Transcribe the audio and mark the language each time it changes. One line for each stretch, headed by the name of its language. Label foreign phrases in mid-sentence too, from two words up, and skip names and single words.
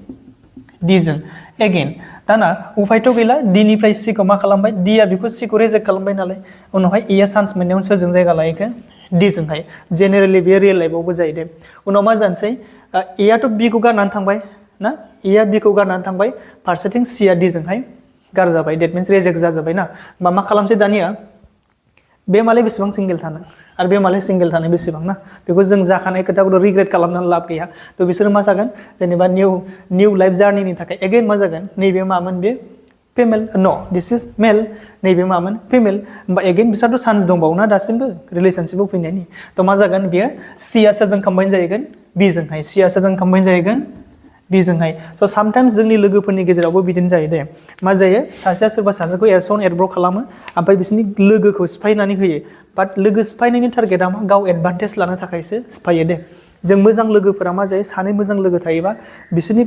Bodo: डि जों एगेन दाना उफायथ' गैला डि निफ्राय सी खौ मा खालामबाय डि आ बेखौ सी खौ रिजेक्ट खालामबाय नालाय उनावहाय ए आ चान्स मोननायाव सोरजों जायगा लायैखो डि जोंहाय जेनेरेलि बेयो
English: real life
Bodo: जायो दे उनाव मा जानोसै ए आथ' बि खौ गारनानै थांबाय ना ए आ बि खौ गारनानै थांबाय फारसेथिं सी आ डि जोंहाय गारजाबाय
English: that means
Bodo: रिजेक्ट जाजाबाय ना होमबा मा खालामसै दानिया बे मालाय बेसेबां सिंगेल थानो आरो बे मालाय सिंगेल थानो बेसेबां ना बेखौ जों जाखानाय खोथाखौ रिग्रेट खालामनानै लाब गैया थ' बिसोरो मा जागोन जेनेबा
English: new life journey
Bodo: थाखाय एगेन मा जागोन नैबे मामोन बे फेमेल
English: no this is male
Bodo: नैबे मामोन फेमेल होमबा एगेन बिसोरथ' चान्स दंबावो ना दासिमबो रिलेशनशिपआव फैनायनि थ' मा जागोन बियो सी आ सोरजों कम्बाइन जाहैगोन बि जोंहाय सी आ सोरजों कम्बाइन जाहैगोन बिजोंहाय
English: so sometimes
Bodo: जोंनि लोगोफोरनि गेजेरावबो बिदिनो जायो दे मा जायो सासेया सोरबा सासेखौ एरब्र' खालामो ओमफ्राय बिसोरनि लोगोखौ सिफायनानै होयो बाट लोगो सिफायनायनि टारगेटआ मा गाव एडभान्टेज लानो थाखायसो सिफायो दे जों मोजां लोगोफोरा मा जायो सानै मोजां लोगो थायोबा बिसोरनि